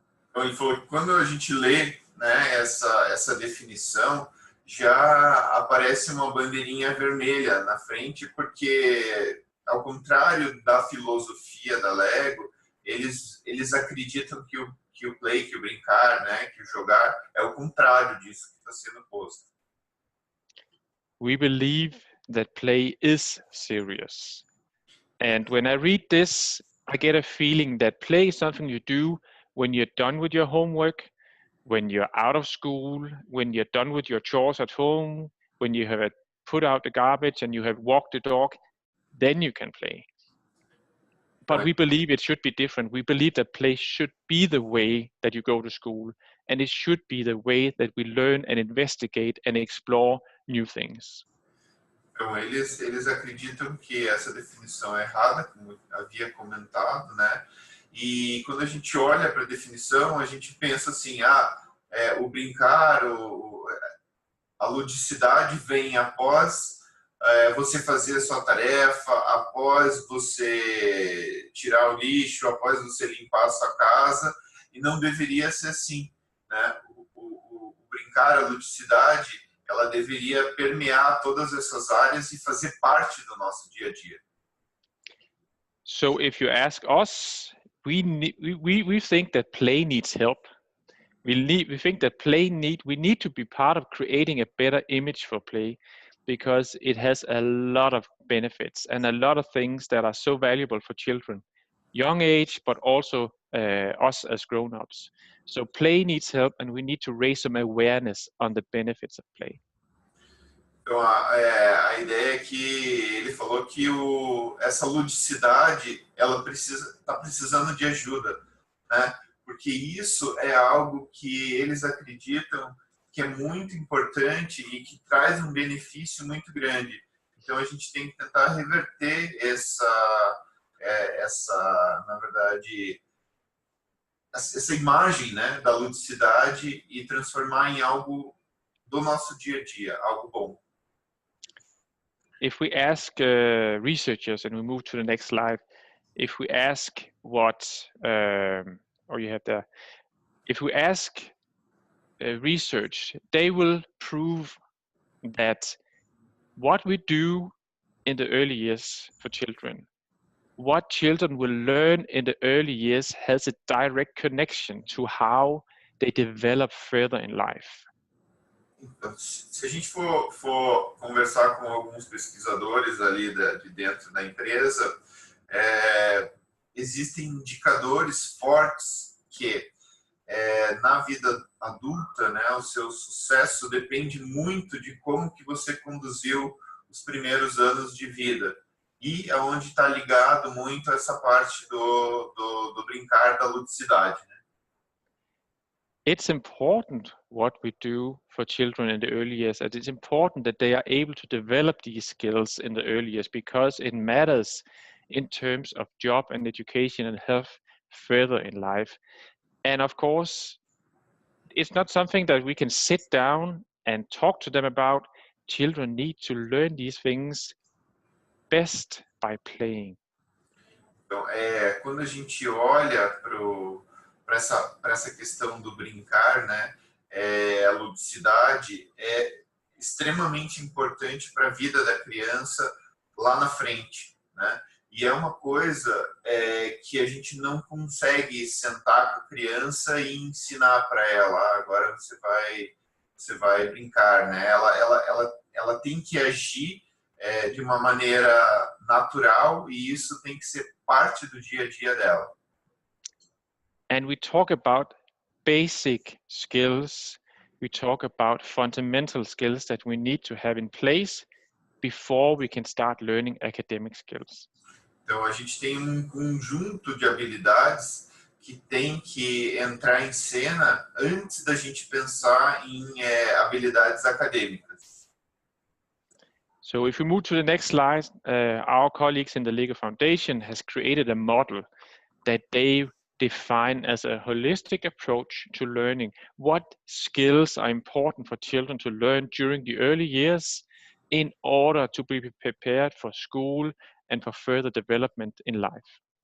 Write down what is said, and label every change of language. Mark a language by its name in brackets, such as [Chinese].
[Portuguese] Então, ele falou que quando a gente lê, né, essa definição, já aparece uma bandeirinha vermelha na frente, porque, ao contrário da filosofia da Lego, eles acreditam que o play, que o brincar, né, que o jogar, é o contrário disso que está sendo posto. [English] We believe that play is serious. And when I read this, I get a feeling that play is something you do when you're done with your homework, when you're out of school, when you're done with your chores at home, when you have put out the garbage and you have walked the dog, then you can play. But we believe it should be different. We believe that play should be the way that you go to school, and it should be the way that we learn and investigate and explore new things. [Portuguese] Então, eles acreditam que essa definição é errada, como havia comentado, né? E quando a gente olha para a definição, a gente pensa assim, o brincar, a ludicidade vem após você fazer a sua tarefa, após você tirar o lixo, após você limpar a sua casa, e não deveria ser assim, né? O brincar, a ludicidade, ela deveria permear todas essas áreas e fazer parte do nosso dia a dia. [English] So if you ask us, we think that play needs help. We think that we need to be part of creating a better image for play, because it has a lot of benefits and a lot of things that are so valuable for children, young age, but also us as grown-ups. So play needs help, and we need to raise some awareness on the benefits of play. [Portuguese] Então, a ideia é que ele falou que essa ludicidade, ela está precisando de ajuda, né? Porque isso é algo que eles acreditam que é muito importante e que traz um benefício muito grande. Então, a gente tem que tentar reverter na verdade, essa imagem, né, da ludicidade e transformar em algo do nosso dia a dia, algo bom. [English] If we ask researchers, and we move to the next slide, if we ask if we ask research, they will prove that what we do in the early years for children, what children will learn in the early years, has a direct connection to how they develop further in life. [Portuguese] Então, se a gente for conversar com alguns pesquisadores ali de dentro da empresa, existem indicadores fortes que na vida adulta, né, o seu sucesso depende muito de como que você conduziu os primeiros anos de vida, e é onde está ligado muito essa parte do brincar, da ludicidade, né? [English] It's important what we do for children in the early years, and it's important that they are able to develop these skills in the early years, because it matters in terms of job and education and health further in life. And of course, it's not something that we can sit down and talk to them about. Children need to learn these things best by playing. [Portuguese] Então, quando a gente olha para essa questão do brincar, né, a ludicidade é extremamente importante para a vida da criança lá na frente, né? E é uma coisa que a gente não consegue sentar com a criança e ensinar para ela, agora você vai brincar, né? Ela tem que agir de uma maneira natural e isso tem que ser parte do dia a dia dela. [English] And we talk about basic skills. We talk about fundamental skills that we need to have in place before we can start learning academic skills. [Portuguese] Então a gente tem um conjunto de habilidades que tem que entrar em cena antes da gente pensar em habilidades acadêmicas. [English] So if we move to the next slide, our colleagues in the Lego Foundation has created a model that they define as a holistic approach to learning. What skills are important for children to learn during the early years in order to be prepared for school and for further development in life?